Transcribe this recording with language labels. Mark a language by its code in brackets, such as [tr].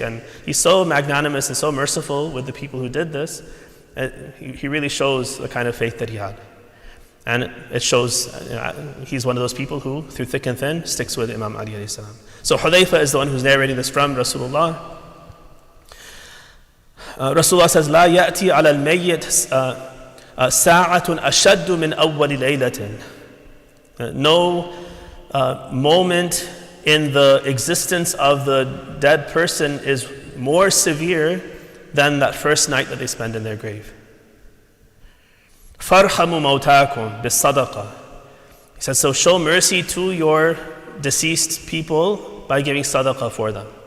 [en] And he's so magnanimous and so merciful with the people who did this. He really shows the kind of faith that he had. And it shows he's one of those people who, through thick and thin, sticks with Imam Ali alayhi salam. So Hudhayfa is the one who's narrating this from Rasulullah. Rasulullah says, [ar] لا يأتي على الميت ساعة أشد من أول ليلة. [en] No moment in the existence of the dead person is more severe than that first night that they spend in their grave. [ar] فَارْحَمُوا مَوْتَاكُمْ بِالصَّدَقَةِ. [en] He says, so show mercy to your deceased people by giving sadaqah for them.